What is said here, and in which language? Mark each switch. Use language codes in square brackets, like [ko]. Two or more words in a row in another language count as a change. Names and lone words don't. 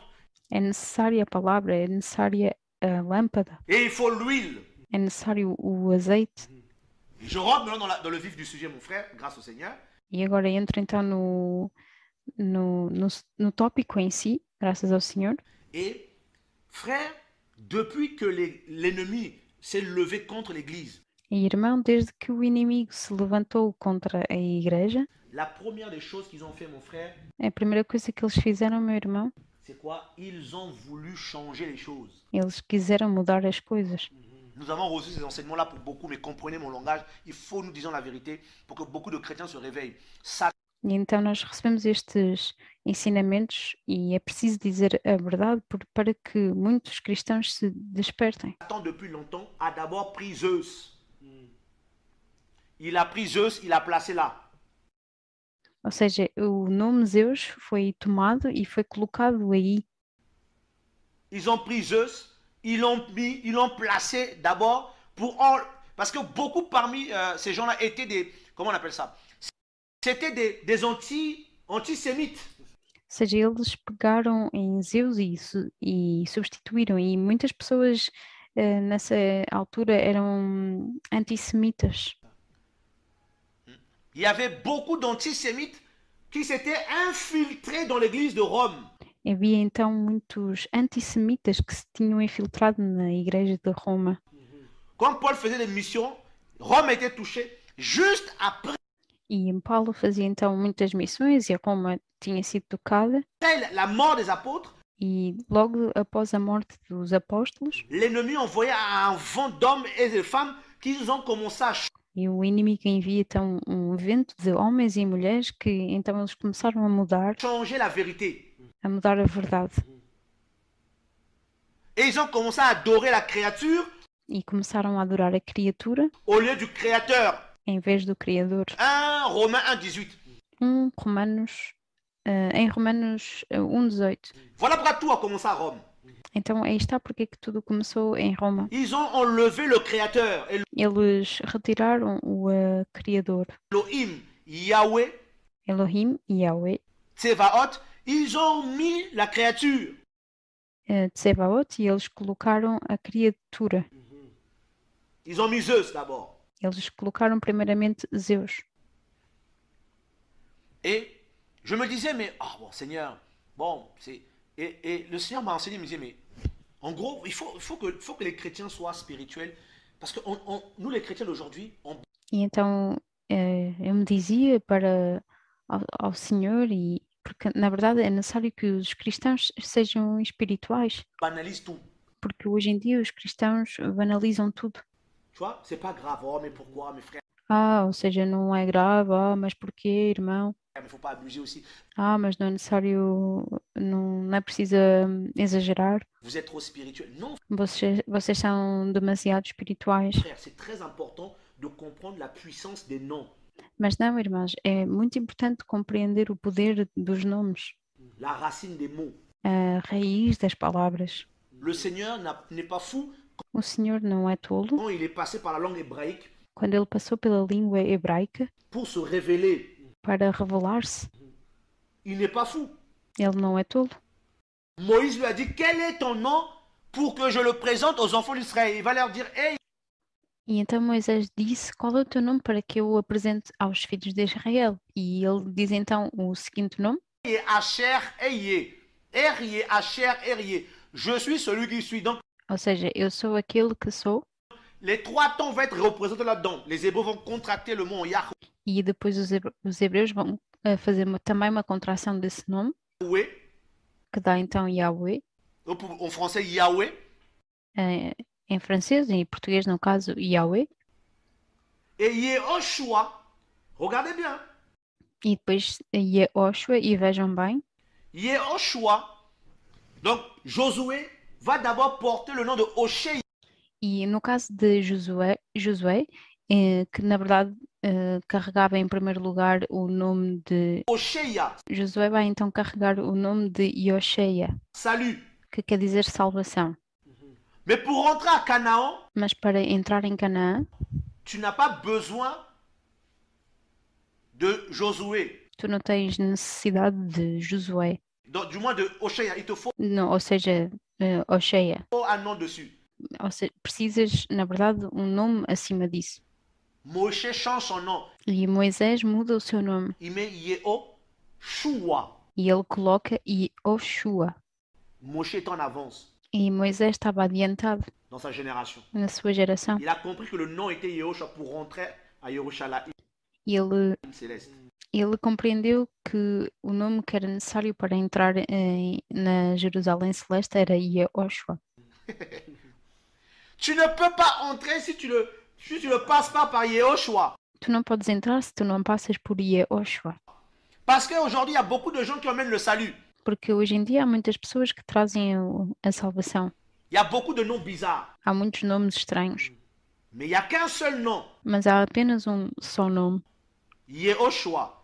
[pt] É necessária a palavra, é necessária a lâmpada, [fr] Et il faut l'huile. [pt] é necessário o azeite. [fr] Je rentre maintenant dans le vif du sujet, mon frère, grâce au Seigneur. [pt] E agora entro então no tópico em si, graças ao Senhor. [fr] Et, frère, depuis que l'ennemi s'est levé contre l'Église, [pt] E irmão, desde que o inimigo se levantou contra a igreja, [fr] la première des choses qu'ils ont fait, mon frère, [pt] a primeira coisa que eles fizeram, meu irmão, [fr] c'est quoi? Ils ont voulu changer les choses. [pt] eles quiseram mudar as coisas. [fr] Nous avons reçu ces enseignements-là pour beaucoup, mais comprenez mon langage. Il faut nous disons la vérité pour que beaucoup de chrétiens se réveillent. Satan [pt] E então nós recebemos estes ensinamentos e é preciso dizer a verdade para que muitos cristãos se despertem. [fr] depuis longtemps a d'abord pris Zeus. Il a pris Zeus, il a placé là. [pt] Ou seja, o nome Zeus foi tomado e foi colocado aí. [fr] Ils ont pris Zeus, ils l'ont placé d'abord parce que beaucoup parmi ces gens-là étaient des, comment on appelle ça? C'était des antisémites. [pt] Ou seja, eles pegaram em Zeus e substituíram, e muitas pessoas nessa altura eram antissemitas. [fr] Il y avait beaucoup d'antisémites qui s'étaient infiltrés dans l'église de Rome. [pt] Havia então muitos antissemitas que se tinham infiltrado na igreja de Roma. [fr] Quand Paul faisait des missions, Rome était touchée. Juste après [pt] E Paulo fazia então muitas missões e Roma tinha sido tocada. [fr] la mort des apôtres, [pt] E logo após a morte dos apóstolos, [fr] l'ennemi envoyait un vent d'hommes et de femmes qui ont commencé à [pt] e o inimigo envia então um vento de homens e mulheres que então eles começaram [fr] changer la vérité. [pt] a mudar a verdade. [fr] Et ils ont commencé à adorer la créature [pt] E começaram a adorar a criatura [fr] au lieu du créateur. [pt] em vez do Criador. [fr] 1 Romains 1,18. [pt] Em Romanos 1,18. [fr] Voilà pourquoi tout a commencé à Rome. [pt] Então aí está porque é que tudo começou em Roma. [fr] Ils ont enlevé le créateur, [pt] Eles retiraram o Criador, [fr] Elohim, Yahweh, [pt] Elohim e Yahweh, [fr] Tsevaot. Ils ont mis la créature. [pt] Tsebaot, e eles colocaram a criatura. [fr] Ils ont mis Zeus d'abord. [pt] Eles colocaram primeiramente Zeus. [fr] Et je me disais, mais, ah bon, Seigneur, bon, c'est... Et le Seigneur m'a enseigné, il me disait, mais en gros, il faut que les chrétiens soient spirituels. Parce que nous, les chrétiens d'aujourd'hui, [pt] E então eu me dizia ao Senhor, e porque na verdade é necessário que os cristãos sejam espirituais, [fr] banalise tout. [pt] porque hoje em dia os cristãos banalizam tudo. [fr] Tu vois, c'est pas grave, oh, mais pourquoi, mes frères? [pt] Ou seja, não é grave, mas porquê, irmão? [fr] Mais il faut pas abuser aussi. [pt] Mas não é necessário, não é preciso exagerar. [fr] Vous êtes trop spirituel. Non, [pt] Vocês são demasiado espirituais. [fr] frère, c'est très important de comprendre la puissance des noms. [pt] Mas não, irmãos, é muito importante compreender o poder dos nomes, [fr] La racine des mots. [pt] a raiz das palavras. [fr] Le Seigneur n'est pas fou [pt] O Senhor não é tolo. [fr] quand il est passé par la langue hébraïque [pt] Quando ele passou pela língua hebraica [fr] pour se révéler. [pt] para revelar-se, [fr] Il n'est pas fou. [pt] ele não é tolo. [fr] Moïse lui a dit, quel est ton nom pour que je le présente aux enfants d'Israël? Il va leur dire, hey, [pt] E então Moisés disse: qual é o teu nome para que eu o apresente aos filhos de Israel? E ele diz então o seguinte nome: [he] Asher, Eye. Erie, Asher, Erie. [fr] Je suis celui qui suis. Donc, [pt] ou seja, eu sou aquele que sou. [fr] les trois tons vont être représentés là-dedans. Les Hébreux vont contracter le mot Yahweh. [pt] E depois os hebreus vão fazer também uma contração desse nome, que dá então Yahweh, [fr] En français, Yahweh. [pt] em francês, em português no caso, Yahweh. [fr] Et Yehoshua, regardez bien. [pt] E depois Yehoshua, e vejam bem, [fr] Yehoshua. Donc, Josué va d'abord porter le nom de Hoshea. [pt] e no caso de Josué, que na verdade carregava em primeiro lugar o nome de Hoshea, Josué, vai então carregar o nome de Yosheia, [fr] salut. [pt] que quer dizer salvação. [fr] Mais pour rentrer à Canaan, [pt] Mas para entrar em Canaã, [fr] tu n'as pas besoin de Josué. [pt] tu não tens necessidade de Josué, [fr] Donc, du moins de Hoshea. Il te faut [pt] não, ou seja, [fr] Osheia. un nom dessus. [pt] Ou seja, precisas, na verdade, um nome acima disso. [fr] Moshe change son nom. [pt] E Moisés muda o seu nome [fr] Il met Yehoshua. [pt] e ele coloca Yehoshua. [fr] Moshe est en avance [pt] E Moisés estava adiantado [fr] dans sa génération. [pt] na sua geração. [fr] Il a compris que le nom était Yehoshua pour rentrer à Yerushalayim [pt] E [fr] céleste. [pt] ele compreendeu que o nome que era necessário para entrar na Jerusalém Celeste era Yehoshua. [fr] Tu ne peux pas entrer si tu ne passes pas par Yehoshua. [pt] Tu não podes entrar se tu não passas por Yehoshua. [fr] Parce qu'aujourd'hui, il y a beaucoup de gens qui emmènent le salut. [pt] Porque hoje em dia há muitas pessoas que trazem a salvação. [fr] Il y a beaucoup de noms bizarres. [pt] Há muitos nomes estranhos, [fr] Mais il n'y a qu'un seul nom. [pt] mas há apenas um só nome, [fr] Yehoshua.